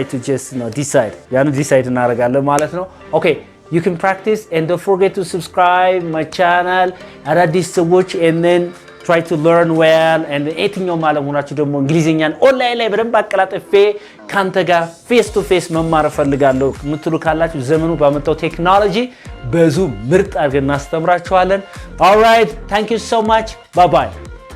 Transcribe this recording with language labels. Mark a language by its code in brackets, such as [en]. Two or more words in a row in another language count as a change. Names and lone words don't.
[en] to just decide [am] እናደርጋለን ማለት ነው [en] okay you can practice and don't forget to subscribe my channel [am] አዳዲስ ሰዎች [en] and then try to learn well and [am] የትኛውም ዓለም ሆናችሁ ደግሞ እንግሊዘኛን ኦንላይን ላይ በደንብ አቀላጥፌ ካንተ ጋር [en] face to face [am] መማር ፈልጋለሁ ምትሉ ካላችሁ ዘመኑ ባመጣው ቴክኖሎጂ በዙ ምርጥ አድርገን እናስተምራችኋለን [en] all right thank you so much bye bye